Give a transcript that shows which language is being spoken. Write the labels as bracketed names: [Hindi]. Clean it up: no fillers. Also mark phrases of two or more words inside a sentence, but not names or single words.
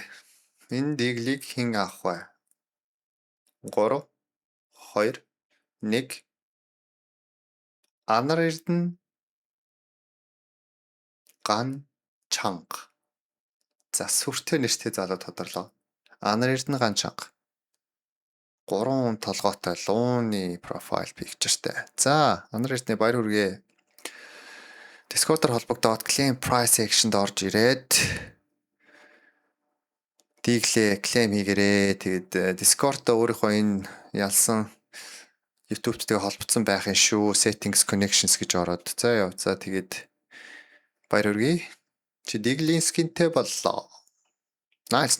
[Mongolian] Энэ Deagle-ийг хэн авах вэ? 3 2 1 Анар Эрдэнэ Ган Чанга. За сүртэй нэртэй залуу тодорлоо. Анар Эрдэнэ Ган Чанга. 3 толгойтой лууны профайл пикчертэй. За Анар Эрдэнэ баяр хүргэе. Discord-оор холбогдоод [English] claim price action- [Mongolian] д орж ирээд Deagle claim хийгээрээ. Тэгээд Discord-д өөрийнхөө энэ ялсан YouTube-тэйгээ холбогдсон байхын шүү. [English] Settings connections [Mongolian] гэж ороод. За тэгээд баяр хүргэе. Чи Deagle-ийн skin-тэй боллоо. Nice.